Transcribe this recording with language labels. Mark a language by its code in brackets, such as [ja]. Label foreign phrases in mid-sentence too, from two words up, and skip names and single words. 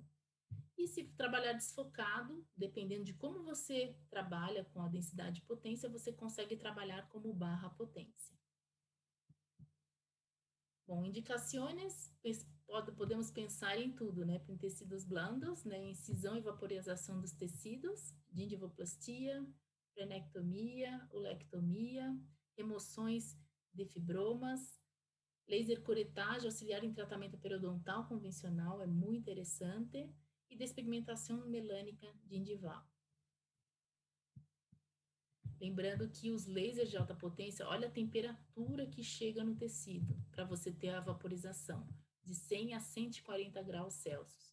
[pt] E se trabalhar desfocado, dependendo de como você trabalha com a densidade de potência, você consegue trabalhar como barra potência. Bom, indicações, podemos pensar em tudo, né? Em tecidos blandos, né? Incisão e vaporização dos tecidos, gingivoplastia, frenectomia, ulectomia, remoções de fibromas, laser curetagem auxiliar em tratamento periodontal convencional, é muito interessante, e despigmentação melânica gingival. Lembrando que os lasers de alta potência, olha a temperatura que chega no tecido para você ter a vaporização, de 100 a 140 graus Celsius.